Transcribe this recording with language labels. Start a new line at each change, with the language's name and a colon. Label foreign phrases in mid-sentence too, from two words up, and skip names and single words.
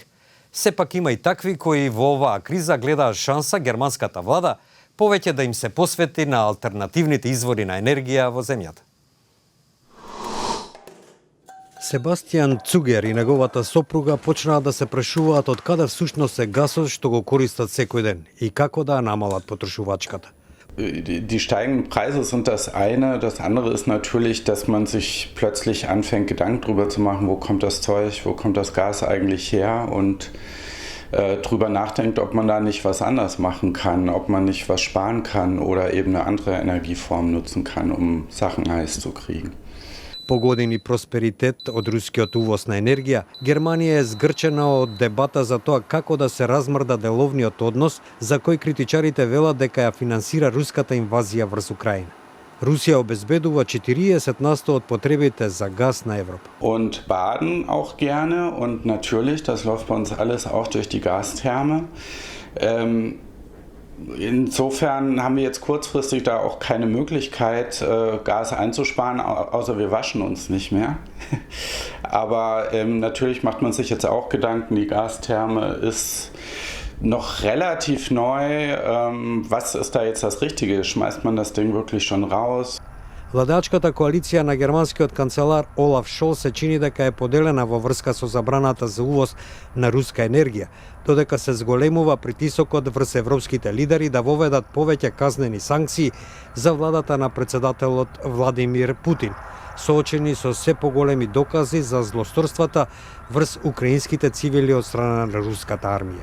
Macedonian: Сепак има и такви кои во оваа криза гледаат шанса германската влада повеќе да им се посвети на алтернативните извори на енергија во земјата. Себастијан Цугер и неговата сопруга почнаа да се прашуваат од каде всушност е гасот што го користат секој ден и како да ја намалат потрошувачката.
German: Die steigenden Preise sind das eine. Das andere ist natürlich, dass man sich plötzlich anfängt, Gedanken darüber zu machen, wo kommt das Zeug, wo kommt das Gas eigentlich her und drüber nachdenkt, ob man da nicht was anders machen kann, ob man nicht was sparen kann oder eben eine andere Energieform nutzen kann, um Sachen heiß zu kriegen.
Macedonian: По години просперитет од рускиот увоз на енергија, Германија е згрчена од дебата за тоа како да се размрда деловниот однос за кој критичарите велат дека ја финансира руската инвазија врз Украина. Русија обезбедува 40% од потребите за газ на Европа.
German: Und baden auch gerne und natürlich, das läuft bei uns alles auch durch die Gastherme. Insofern haben wir jetzt kurzfristig da auch keine Möglichkeit, Gas einzusparen, außer wir waschen uns nicht mehr. Aber natürlich macht man sich jetzt auch Gedanken, die Gastherme ist noch relativ neu. Was ist da jetzt das Richtige? Schmeißt man das Ding wirklich schon raus?
Macedonian: Владачката коалиција на германскиот канцелар Олаф Шолц се чини дека е поделена во врска со забраната за увоз на руска енергија, додека се зголемува притисокот врз европските лидери да воведат повеќе казнени санкции за владата на претседателот Владимир Путин, соочени со се поголеми докази за злосторствата врз украинските цивили од страна на руската армија.